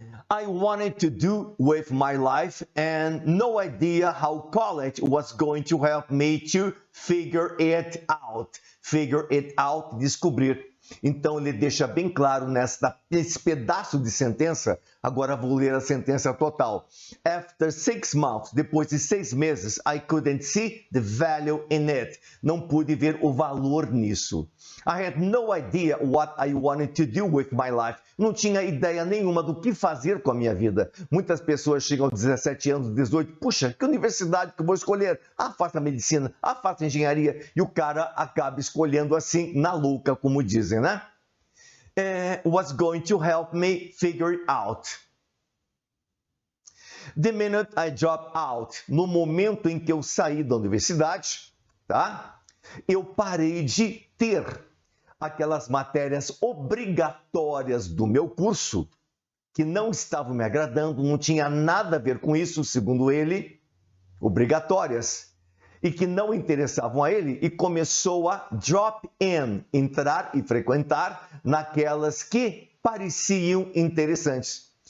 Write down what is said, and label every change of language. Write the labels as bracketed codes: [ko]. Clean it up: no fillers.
[en] I wanted to do with my life and no idea how college was going to help me to figure it out. Figure it out, [pt] descobrir. Então ele deixa bem claro nesse pedaço de sentença, agora vou ler a sentença total. [en] After 6 months, [pt] depois de 6 meses, [en] I couldn't see the value in it. [pt] Não pude ver o valor nisso. [en] I had no idea what I wanted to do with my life. [pt] Não tinha ideia nenhuma do que fazer com a minha vida. Muitas pessoas chegam aos 17 anos, 18, puxa, que universidade que eu vou escolher? Faça medicina, faça engenharia. E o cara acaba escolhendo assim, na louca, como dizem, né? [en] Was going to help me figure out. The minute I dropped out, [pt] no momento em que eu saí da universidade, tá? Eu parei de ter aquelas matérias obrigatórias do meu curso que não estavam me agradando, não tinha nada a ver com isso, segundo ele, obrigatórias, e que não interessavam a ele, e começou a drop in, entrar e frequentar naquelas que pareciam interessantes.